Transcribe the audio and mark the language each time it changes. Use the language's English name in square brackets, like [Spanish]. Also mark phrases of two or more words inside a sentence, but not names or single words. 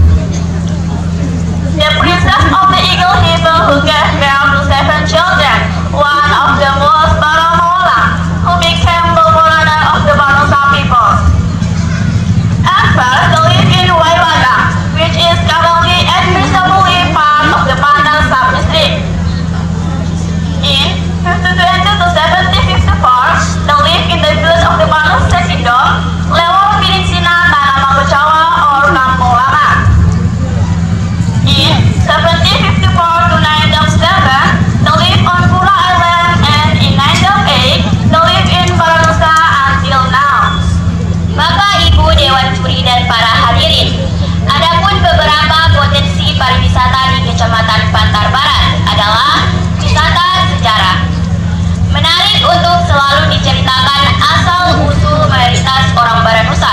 [English] The princess of the Eagle People who gave birth to 7 children, one of the most Baramola, who became the ruler of the Baranusa people. At first, they lived in Waiwaga, which is currently administratively part of the Bantar sub-district. In 1520 to 1754, they lived in the village of the Baranusa Sekindo, Lewor Piringsina, Tanah Magocawa, or Kampung Lama. In 1754 to 1907, they lived on Pura Island, and in 1908, they lived in Baranusa until now. [Indonesian] Bapak, Ibu, Dewan Juri, dan para hadirin, adapun beberapa potensi pariwisata di Kecamatan Bantar Barat adalah wisata sejarah. Menarik untuk selalu diceritakan asal-usul mayoritas orang Baranusa.